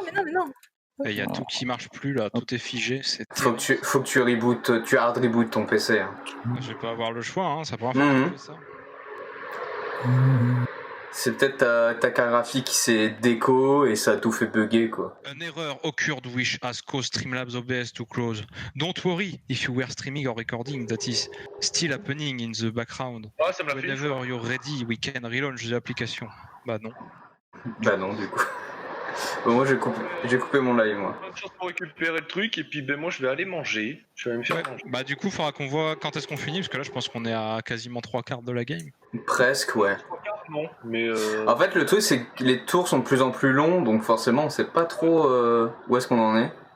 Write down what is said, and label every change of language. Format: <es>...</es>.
<fr>mais non. Et il y a tout qui marche plus là, tout est figé. C'est Faut que tu rebootes, tu hard reboot ton PC. Hein. Je vais pas avoir le choix, hein, ça prend fois que je fais ça. C'est peut-être ta carte graphique qui s'est déco et ça a tout fait bugger quoi.</fr> <en>An error occurred which has caused Streamlabs OBS to close. Don't worry if you were streaming or recording, that is still happening in the background.</en> <fr>Ah, ça me l'a fait une fois.</fr> <en>Whenever you're ready, we can relaunch the application.</en> <fr>Bah non. Bah non du coup. Bon, moi j'ai coupé mon live moi. Bonne chance pour récupérer le truc et puis ben moi je vais aller manger. Je vais aller me faire Ouais, manger. bah du coup, faudra qu'on voit quand est-ce qu'on finit, parce que là, je pense qu'on est à quasiment 3/4 de la game. Presque ouais. Non, mais En fait le truc c'est que les tours sont de plus en plus longs donc forcément on sait pas trop où est-ce qu'on en est.</fr>